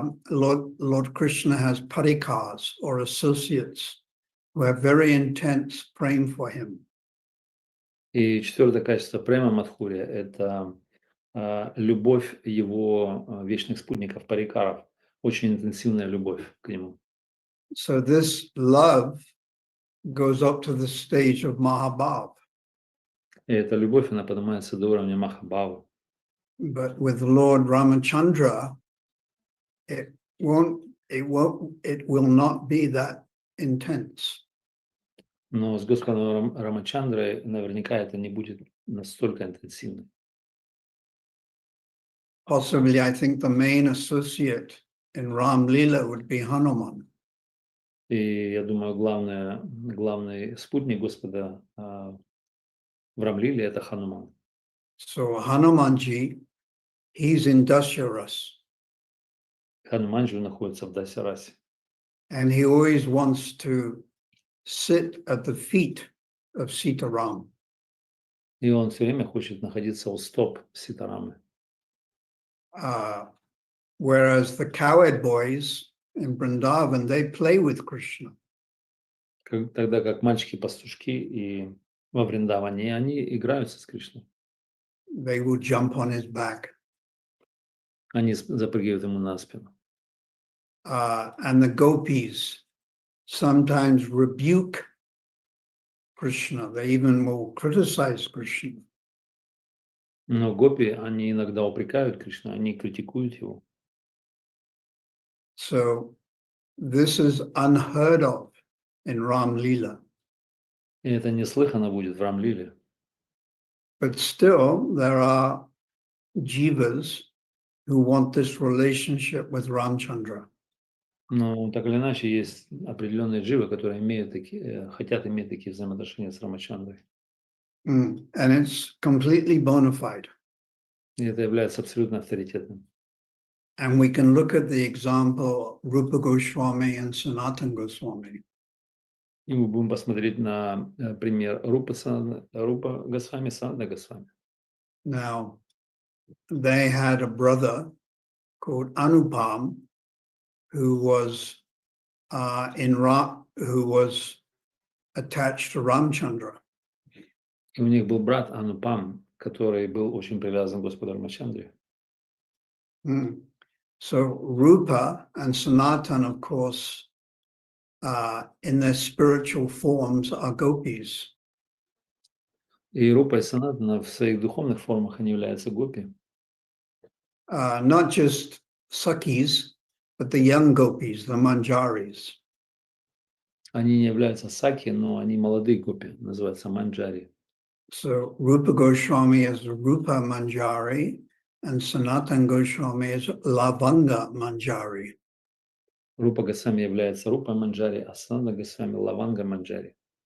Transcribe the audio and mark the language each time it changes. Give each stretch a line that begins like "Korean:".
English: Lord Krishna has parikars or associates who are very intense praying for him.
Russian: И четвертое качество према Мадхурия – это любовь его вечных спутников, парикаров, очень интенсивная любовь к нему.
English: So this love goes up to the stage of Mahabhav.
Russian: И эта любовь, она поднимается до уровня Махабхавы.
English: But with Lord Ramachandra, it will not be that intense.
Russian: Но с Господом Рамачандрой наверняка это не будет настолько интенсивно.
English: Possibly, I think the main associate in Ram Lila would be Hanuman.
Russian: И я думаю, главный спутник Господа в Рамлиле – это Хануман.
English: So Hanumanji, he's in Dasharas,
Russian: Хануман же находится в Дасярасе.
English: and he always wants to sit at the feet of Sitaram.
Russian: И он все время хочет находиться у стоп Ситарамы.
English: Whereas the cowherd boys in Vrindavan, they play with Krishna.
Russian: Тогда как мальчики-пастушки и во Вриндаване, они играются с Кришной.
English: They will jump on his back.
Russian: Они запрыгивают ему на спину.
English: And the gopis sometimes rebuke Krishna. They even will criticize Krishna.
Russian: Но гопи, они иногда упрекают Кришну, они критикуют его.
English: So this is unheard of in Ram Lila.
Russian: И это неслыханно будет в Рамлиле.
English: But still, there are jivas who want this relationship with Ramchandra.
Russian: Но так или иначе есть определенные дживы, которые хотят иметь такие взаимоотношения с Рамачандрой.
English: And it's completely bona fide.
Russian: И это является абсолютно авторитетным.
English: And we can look at the example Rupa Goswami and Sanatana Goswami.
Russian: И мы будем посмотреть на пример Рупа Госвами, Санатана Госвами.
English: Now, they had a brother called Anupam who was who was attached to Ramchandra.
Russian: И у них был брат Анупам, который был очень привязан к Господу Рамачандре.
English: So Rupa and Sanatana, of course, in their spiritual forms are gopis.
Russian: И Рупа и Санатана в своих духовных формах они являются гопи.
English: Not just Sakis, but the young gopis, the Manjaris.
Russian: Они не являются саки, но они молодые гопи, называются манджари.
English: So Rupa Goswami is Rupa Manjari and Sanatana Goswami is Lavanga Manjari.
Russian: Рупа Госвами является Рупа Манджари, а Санатана Госвами Лаванга Манджари.